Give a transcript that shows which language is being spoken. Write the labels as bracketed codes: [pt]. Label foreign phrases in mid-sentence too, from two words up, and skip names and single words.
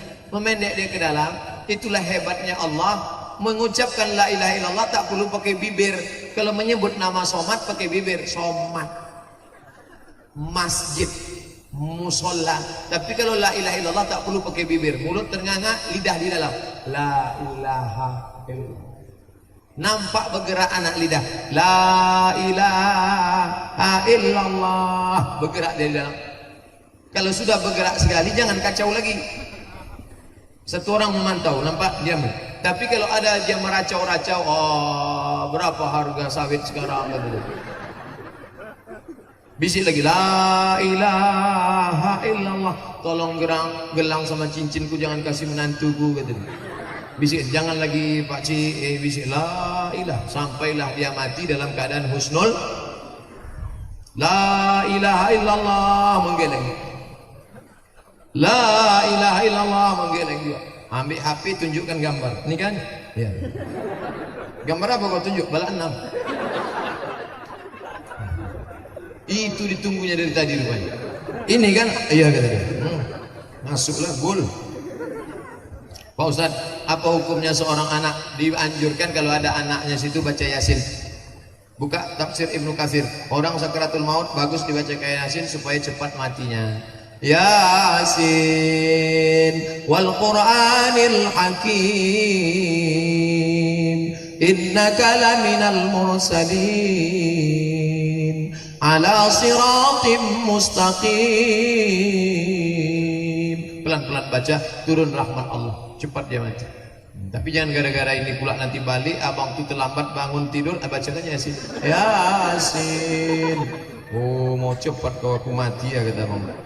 [id] Memendek dia ke dalam. Itulah hebatnya Allah. Mengucapkan [ar] لا إله إلا الله [id] tak perlu pakai bibir. Kalau menyebut nama somat pakai bibir, somat. Masjid, musola. Tapi kalau [ar] لا إله إلا الله [id] tak perlu pakai bibir. Mulut ternganga, lidah di dalam. [ar] لا إله إلا الله. [id] Nampak bergerak anak lidah. [ar] لا إله إلا الله. [id] Bergerak dari dalam. Kalau sudah bergerak sekali jangan kacau lagi. Satu orang memantau, nampak diam. Tapi kalau ada dia meracau-racau, oh berapa harga sawit sekarang? Bisik lagi, [ar] لا إله إلا الله. [id] Tolong gelang sama cincinku jangan kasih menantuku, gitu. Bisik, jangan lagi Pak Ci, bisik [ar] لا إله. [id] Sampailah dia mati dalam keadaan husnul. [ar] لا إله إلا الله, menggeleng. لا إله إلا الله, [id] menggeleng juga. Ambil HP, tunjukkan gambar. Ini kan? Ya. Gambar apa kau tunjuk? Bala 6. Itu ditunggunya dari tadi rupanya. Ini kan? Iya kata dia. Masuklah gol. Pak Ustadz, apa hukumnya seorang anak dianjurkan kalau ada anaknya situ baca Yasin? Buka tafsir Ibnu Katsir. Orang sakaratul maut bagus dibaca kayak Yasin supaya cepat matinya. [ar] يس والقرآن الحكيم إنك لمن المرسلين على صراط مستقيم. [id] Pelan-pelan baca, turun rahmat Allah, cepat dia mati. Tapi jangan gara-gara ini pula nanti balik abang tuh terlambat bangun tidur, bacakan Yasin. Yasin. Oh, mau cepat kau aku mati ya kata abang.